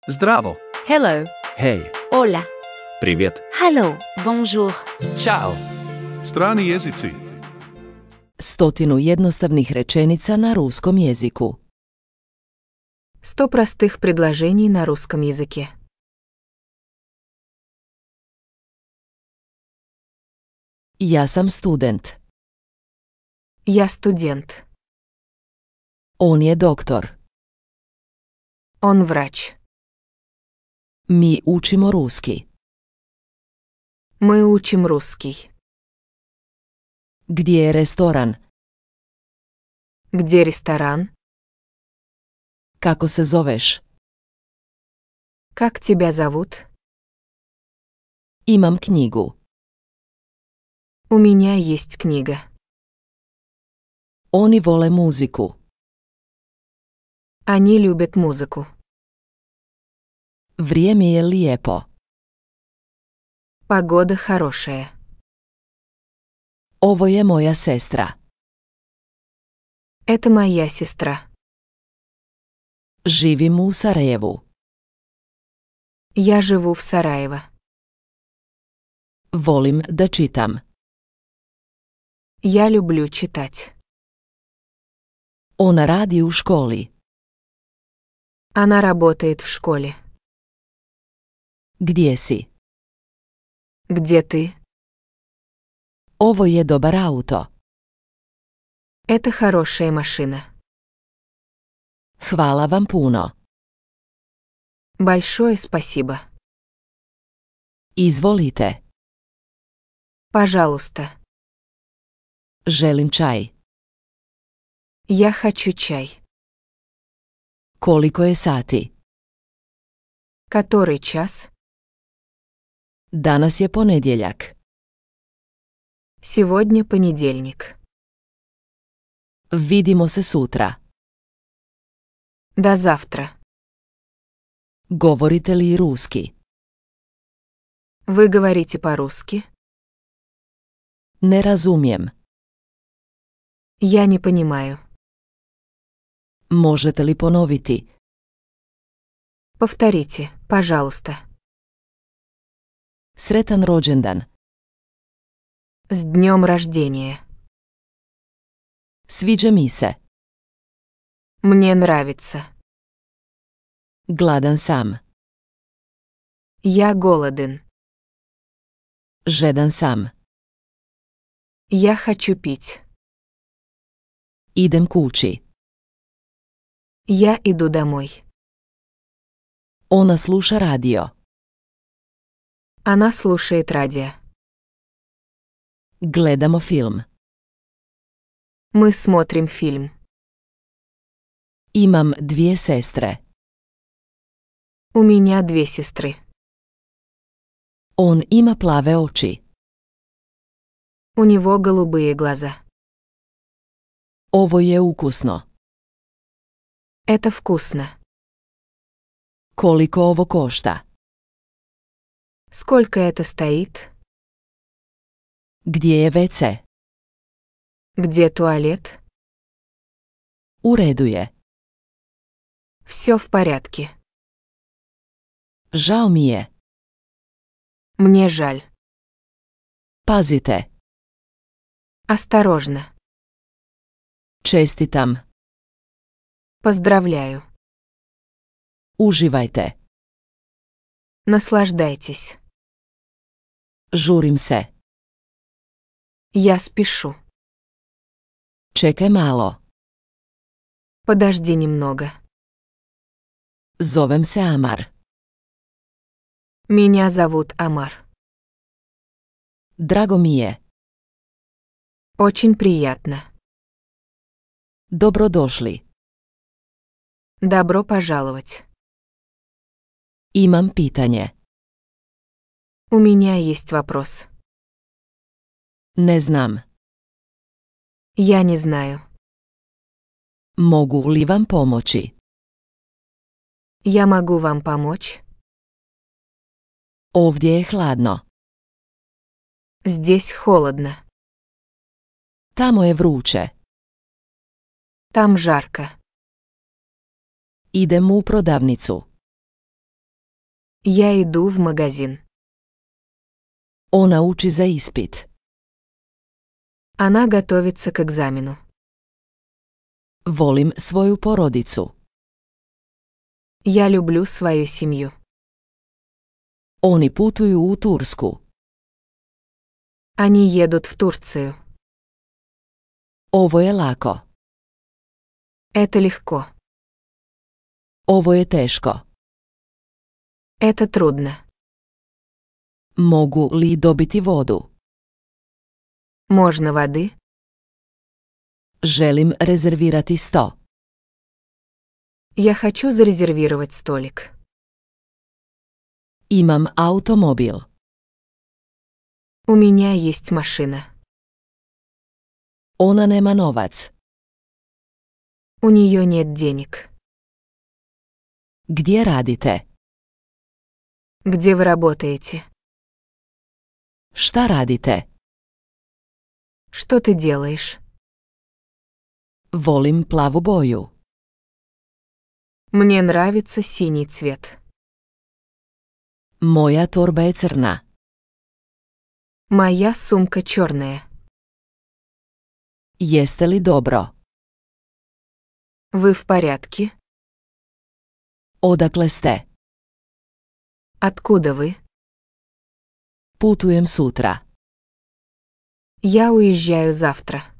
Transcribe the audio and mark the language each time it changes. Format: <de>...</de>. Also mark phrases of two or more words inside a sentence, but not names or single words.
<bs>Zdravo.</bs> <en>Hello.</en> <sv>Hej.</sv> <es>Hola.</es> <ru>Привет.</ru> <en>Hello. Bonjour.</en> <bs>Ćao. Strani jezici. 100 jednostavnih rečenica na ruskom jeziku.</bs> <ru>100 простых предложений на русском языке.</ru> <bs>Ja sam student.</bs> <ru>Я студент.</ru> <bs>On je doktor.</bs> <ru>Он врач.</ru> <bs>Mi učimo ruski.</bs> <ru>Мы учим русский.</ru> <bs>Gdje je restoran?</bs> <ru>Где ресторан?</ru> <bs>Kako se zoveš?</bs> <ru>Как тебя зовут?</ru> <bs>Imam knjigu.</bs> <ru>У меня есть книга.</ru> <bs>Oni vole muziku.</bs> <ru>Они любят музыку.</ru> <bs>Vrijeme je lijepo.</bs> <ru>Погода хорошая.</ru> <bs>Ovo je moja sestra.</bs> <ru>Это моя сестра.</ru> <bs>Živim u Sarajevu.</bs> <ru>Я живу в Сараево.</ru> <bs>Volim da čitam.</bs> <ru>Я люблю читать.</ru> <bs>Ona radi u školi.</bs> <ru>Она работает в школе.</ru> <bs>Gdje si?</bs> <ru>Где ты?</ru> <bs>Ovo je dobar auto.</bs> <ru>Это хорошая машина.</ru> <bs>Hvala vam puno.</bs> <ru>Большое спасибо.</ru> <bs>Izvolite.</bs> <ru>Пожалуйста.</ru> <bs>Želim čaj.</bs> <ru>Я хочу чай.</ru> <bs>Koliko je sati?</bs> <ru>Который час?</ru> <bs>Danas je ponedjeljak.</bs> <ru>Сегодня понедельник.</ru> <bs>Vidimo se sutra.</bs> <ru>До завтра.</ru> <bs>Govorite li ruski?</bs> <ru>Вы говорите по-русски?</ru> <bs>Ne razumijem.</bs> <ru>Я не понимаю.</ru> <bs>Možete li ponoviti?</bs> <ru>Повторите, пожалуйста.</ru> <bs>Sretan rođendan.</bs> <ru>С днем рождения.</ru> <bs>Sviđa mi se.</bs> <ru>Мне нравится.</ru> <bs>Gladan sam.</bs> <ru>Я голоден.</ru> <bs>Žedan sam.</bs> <ru>Я хочу пить.</ru> <bs>Idem kući.</bs> <ru>Я иду домой.</ru> <bs>Ona sluša radio.</bs> <ru>Она слушает радио.</ru> <bs>Gledamo film.</bs> <ru>Мы смотрим фильм.</ru> <bs>Imam 2 sestre.</bs> <ru>У меня 2 сестры.</ru> <bs>On ima plave oči.</bs> <ru>У него голубые глаза.</ru> <bs>Ovo je ukusno.</bs> <ru>Это вкусно.</ru> <bs>Koliko ovo košta?</bs> <ru>Сколько это стоит?</ru> <bs>Gdje je WC?</bs> <ru>Где туалет?</ru> <bs>U redu je.</bs> <ru>Все в порядке.</ru> <bs>Žao mi je.</bs> <ru>Мне жаль.</ru> <bs>Pazite.</bs> <ru>Осторожно.</ru> <bs>Čestitam.</bs> <ru>Поздравляю.</ru> <bs>Uživajte.</bs> <ru>Наслаждайтесь.</ru> <bs>Žurim se.</bs> <ru>Я спешу.</ru> <bs>Čekaj malo.</bs> <ru>Подожди немного.</ru> <bs>Zovem se Amar.</bs> <ru>Меня зовут Амар.</ru> <bs>Drago mi je.</bs> <ru>Очень приятно.</ru> <bs>Dobrodošli.</bs> <ru>Добро пожаловать.</ru> <bs>Imam pitanje.</bs> <ru>У меня есть вопрос.</ru> <bs>Ne znam.</bs> <ru>Я не знаю.</ru> <bs>Mogu li vam pomoći?</bs> <ru>Я могу вам помочь?</ru> <bs>Ovdje je hladno.</bs> <ru>Здесь холодно.</ru> <bs>Tamo je vruće.</bs> <ru>Там жарко.</ru> <bs>Idem u prodavnicu.</bs> <ru>Я иду в магазин.</ru> <bs>Ona uči za ispit.</bs> <ru>Она готовится к экзамену.</ru> <bs>Volim svoju porodicu.</bs> <ru>Я люблю свою семью.</ru> <bs>Oni putuju u Tursku.</bs> <ru>Они едут в Турцию.</ru> <bs>Ovo je lako.</bs> <ru>Это легко.</ru> <bs>Ovo je teško.</bs> <ru>Это трудно.</ru> <bs>Mogu li dobiti vodu?</bs> <ru>Можно воды?</ru> <bs>Želim rezervirati sto.</bs> <ru>Я хочу зарезервировать столик.</ru> <bs>Imam automobil.</bs> <ru>У меня есть машина.</ru> <bs>Ona nema novac.</bs> <ru>У нее нет денег.</ru> <bs>Gdje radite?</bs> <ru>Где вы работаете?</ru> <bs>Šta radite?</bs> <ru>Что ты делаешь?</ru> <bs>Volim plavu boju.</bs> <ru>Мне нравится синий цвет.</ru> <bs>Moja torba je crna.</bs> <ru>Моя сумка черная.</ru> <bs>Jeste li dobro?</bs> <ru>Вы в порядке?</ru> <bs>Odakle ste?</bs> <ru>Откуда вы?</ru> <bs>Putujem sutra.</bs> <ru>Я уезжаю завтра.</ru>